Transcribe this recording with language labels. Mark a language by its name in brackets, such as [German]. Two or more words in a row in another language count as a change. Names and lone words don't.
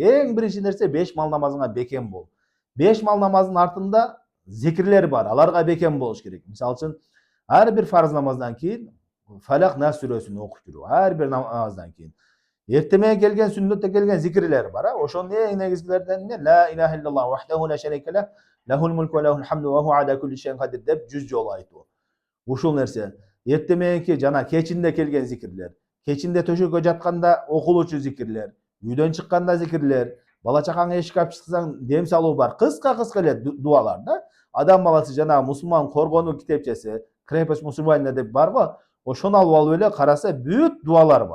[Kyrgyz] Эң биринчи нерсе 5 мал намазыңа бекем бол. 5 мал намаздын артында зикирлер бар, аларга бекем болуш керек. Мисалы үчүн ар бир фарз намаздан кийин Фалак Нас сүрөсүн окуп жүрүү, ар бир намаздан кийин. Эртемеге келген сүннөттө келген зикирлер бар, ошонун эң негизгилеринен эмне? [Arabic] لا إله إلا الله وحده لا شريك لا، له الملك وله الحمد وهو على كل شيء قدير [Kyrgyz] деп 100 жолу айтуу. Ушул нерсе. Эртемеги жана кечинде келген зикирлер, кечинде төшөккө жатканда окулуучу зикирлер, үйдөн чыкканда зикирлер, бала чакаңа эшикке алып чыксаң дем салуу бар. Кыска эле дуалар да. Адам баласы жанагы мусулман коргонуу китепчеси, [Russian] крепость мусульманина [Kyrgyz] деп бар го, ошону алып эле караса бүт дуалар бар.